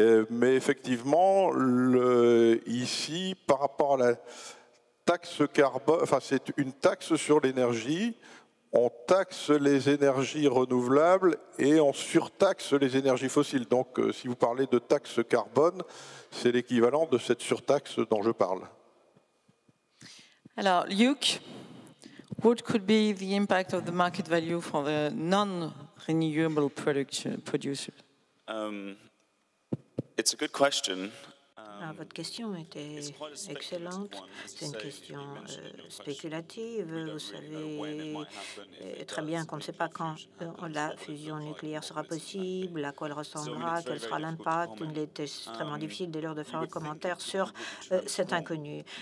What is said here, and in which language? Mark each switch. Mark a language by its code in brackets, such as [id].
[fr] Mais effectivement, ici, par rapport à la taxe carbone, enfin c'est une taxe sur l'énergie, on taxe les énergies renouvelables et on surtaxe les énergies fossiles. Donc si vous parlez de taxe carbone, c'est l'équivalent de cette surtaxe dont je parle. [en] Alors, Luc, what could be the impact of the market value for the non-renewable producers? It's a good question. [fr] Votre question était excellente. C'est une question spéculative. Vous savez très bien qu'on ne sait pas quand la fusion nucléaire sera possible, à quoi elle ressemblera, quel sera l'impact. Il est extrêmement difficile dès lors de faire un commentaire sur cet inconnu.